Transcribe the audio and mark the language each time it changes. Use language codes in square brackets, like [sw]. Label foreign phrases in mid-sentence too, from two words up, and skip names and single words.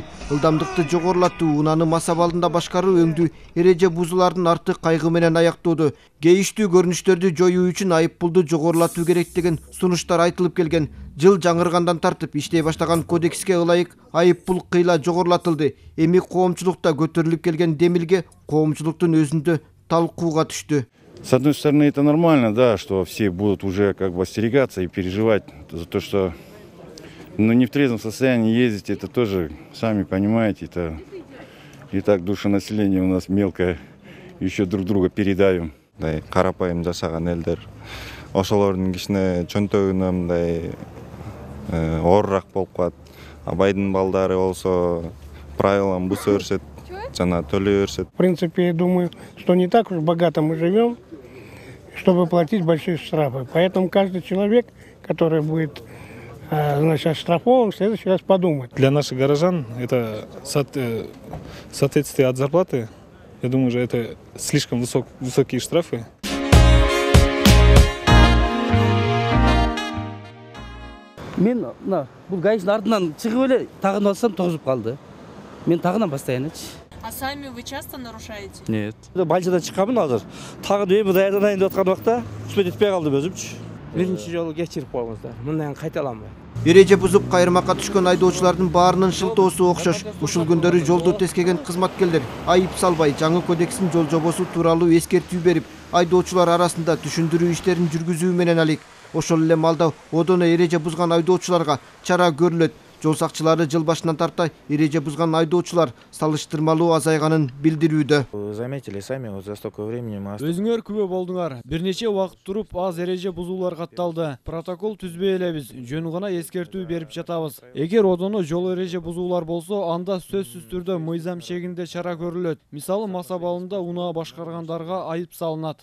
[ky] Илдамдыкты жогорулатуу, унааны мас абалында башкаруу өңдүү эреже бузуулардын арты кайгы менен аяктоодо. Кейиштүү көрүнүштөрдү жоюу үчүн айып пулду жогорулатуу керек деген сунуштар айтылып келген. Жыл жаңыргандан тартып иштей баштаган кодекске ылайык айып пул кыйла жогорулатылды. Эми коомчулукта көтөрүлүп келген демилге коомчулуктун өзүндө талкууга түштү. [ru] С одной стороны, это нормально, да, что все будут уже как бы остерегаться и переживать за то, что не в трезвом состоянии ездить, это тоже, сами понимаете, это и так душенаселение у нас мелкое, еще друг друга передавим. [ky] Мындай карапайым жашаган элдер ошолордун кичине чөнтөгүнө мындай оорураак болуп калат. Абайдын балдары болсо правиланы буза беришет, жана төлөй беришет. [ru] В принципе, я думаю, что не так уж богато мы живем, чтобы платить большие штрафы. Поэтому каждый человек, который будет оштрафован, в следующий раз подумает. Для наших горожан это соответствие от зарплаты. Я думаю, что это слишком высокие штрафы. [ky] Мен бул гаишдин артынан чыгып эле тагынып алсам тогузуп калды. Мен тагынан баштайынчы. [ru] А сами вы часто нарушаете? Нет. [ky] Бальчадан чыкканмын азыр. Тагын эми даярданайын деп аткан убакта успеть этпей калдым өзүмчү. Биринчи жолу кечирип коюңуздар. Мындан кайталамын. Эреже бузуп кайрымакка түшкөн айдоочулардын баарынын шылтоосу окшош. Ушул күндөрү жолду тескеген кызматкерлер айып салбай жаңы кодекстин жол жобосу тууралуу эскертүү берип, айдоочулар арасында түшүндүрүү иштерин жүргүзүү менен алек. Ошол эле маалда одоно эреже бузган айдоочуларга чара көрүлөт. Жол сакчылары жыл башынан тарта эреже бузган айдоочулар салыштырмалуу азайганын билдирүүдө. [ru] Заметили сами, вот за столько времени мы... [ky] Өзүңөр күбө болдуңар. Бир нече убакыт туруп аз эреже бузуулар катталды. Протокол түзбөй элебиз, жөн гана эскертүү берип жатабыз. Эгер одоно жол эреже бузуулар болсо, анда сөзсүз түрдө мыйзам чегинде чара көрүлөт. Мисалы, мас абалында унаа башкаргандарга айып салынат.